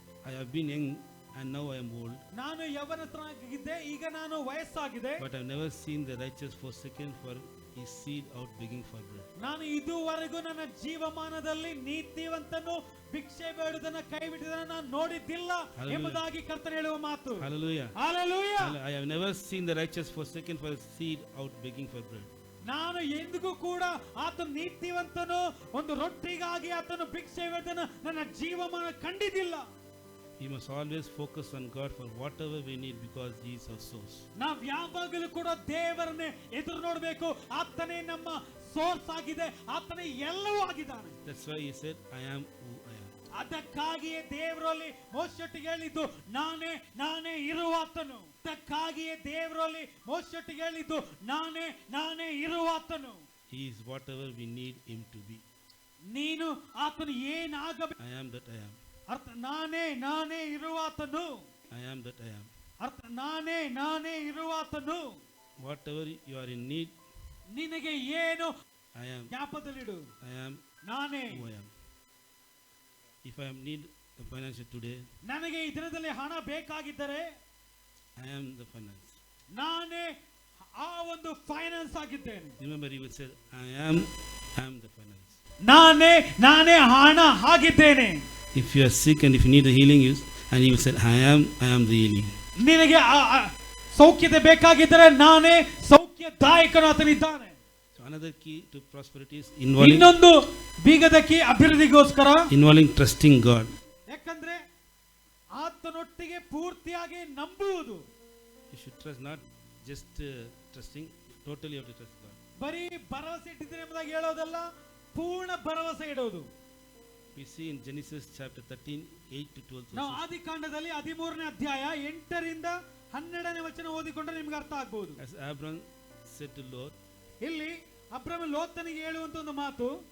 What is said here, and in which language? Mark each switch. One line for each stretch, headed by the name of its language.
English: I have been young and now I am old.
Kannada: ನಾನು ಯೌವನಸ್ಥನಾಗಿದ್ದೆ, ಈಗ ನಾನು ವಯಸ್ಸಾಗಿದೆ.
English: But I have never seen the righteous forsaken for his seed out begging for bread.
Kannada: ನಾನು ಇದುವರೆಗೂ ನನ್ನ ಜೀವಮಾನದಲ್ಲಿ ನೀತಿವಂತನು ಭಿಕ್ಷೆ ಬೇಡುವುದನ್ನ ಕೈ ಬಿಟ್ಟಿದ್ದನ್ನು ನಾನು ನೋಡಿದ್ದಿಲ್ಲ ಎಂಬುದಾಗಿ ಕರ್ತನು ಹೇಳುವ ಮಾತು.
English: Hallelujah. Hallelujah. I have never seen the righteous forsaken for his seed out begging for bread.
Kannada: ನಾನು ಎಂದಿಗೂ ಕೂಡ ಆತನು ನೀತಿವಂತನು ಒಂದು ರೊಟ್ಟಿಗಾಗಿ ಆತನು ಭಿಕ್ಷೆ ಬೇಡುವುದನ್ನು ನನ್ನ ಜೀವಮಾನ ಕಂಡಿದ್ದಿಲ್ಲ.
English: We must always focus on God for whatever we need because he is our source.
Kannada: ನಾವು ಯಾವಾಗಲೂ ಕೂಡ ದೇವರನ್ನೇ ಎದುರು ನೋಡಬೇಕು. ಆತನೇ ನಮ್ಮ ಸೋರ್ಸ್ ಆಗಿದೆ, ಆತನೇ ಎಲ್ಲವೂ ಆಗಿದ್ದಾನೆ.
English: That's why he said, I am who I am.
Kannada: ಅದಕ್ಕಾಗಿಯೇ ದೇವರಲ್ಲಿ ಮೋಶೆಟ್ಟಿಗೆ ಹೇಳಿದ್ದು ನಾನೇ ಇರುವಾತನು. ಅದಕ್ಕಾಗಿಯೇ ದೇವರಲ್ಲಿ ಮೋಶೆಟ್ಟಿಗೆ ಹೇಳಿದ್ದು ನಾನೇ ಇರುವಾತನು.
English: He is whatever we need him to be.
Kannada: ನೀನು ಆತನು ಏನಾಗಬೇಕು.
English: I am that I am.
Kannada: ಅರ್ಥ ನಾನೇ ಇರುವಾತನು.
English: I am that I am.
Kannada: ಅರ್ಥ ನಾನೇ ಇರುವಾತನು.
English: Whatever you are in need,
Kannada: ನಿನಗೆ ಏನು
English: I am.
Kannada: ಜ್ಞಾಪಕದಲ್ಲಿಡು,
English: I am
Kannada: ನಾನೇ.
English: who I am. If I am need the finance today,
Kannada: ನನಗೆ ಈ ದಿನದಲ್ಲಿ ಹಣ ಬೇಕಾಗಿದ್ದರೆ
English: I am the finance.
Kannada: ನಾನೇ ಆ ಒಂದು ಫೈನಾನ್ಸ್ ಆಗಿದ್ದೇನೆ.
English: Remember he will say, I am the finance.
Kannada: ನಾನೇ ಹಣ ಆಗಿದ್ದೇನೆ.
English: If you are sick and if you need the healing, and he will say, I am the healing.
Kannada: ನಿನಗೆ ಸೌಖ್ಯತೆ ಬೇಕಾಗಿದ್ದರೆ ನಾನೇ ಸೌಖ್ಯದಾಯಕನು ಆತನಿದ್ದಾನೆ.
English: So another key to prosperity is
Kannada: ಇನ್ನೊಂದು ಬೀಗದ key ಅಭಿವೃದ್ಧಿಗೋಸ್ಕರ
English: involving trusting God.
Kannada: ಯಾಕಂದ್ರೆ ಆತನೊಟ್ಟಿಗೆ ಪೂರ್ತಿಯಾಗಿ ನಂಬುವುದು.
English: You should trust, not just trusting, totally you have to trust God.
Kannada: ಬರೀ ಭರವಸೆ ಇಟ್ಟಿದ್ರೆ ಎಂಬುದಾಗಿ ಹೇಳೋದಲ್ಲ, ಪೂರ್ಣ ಭರವಸೆ ಇಡೋದು.
English: We see in Genesis chapter 13, 8 to 12.
Kannada: ನಾವು ಆದಿಕಾಂಡದಲ್ಲಿ 13ನೇ ಅಧ್ಯಾಯ 8ರಿಂದ 12ನೇ ವಚನ ಓದಿಕೊಂಡ್ರೆ ನಿಮ್ಗೆ ಅರ್ಥ ಆಗ್ಬಹುದು.
English: As Abram said to Lot,
Kannada: ಇಲ್ಲಿ ಅಬ್ರಹಾಮ ಲೋತನಿಗೆ ಹೇಳುವಂತ ಒಂದು ಮಾತು.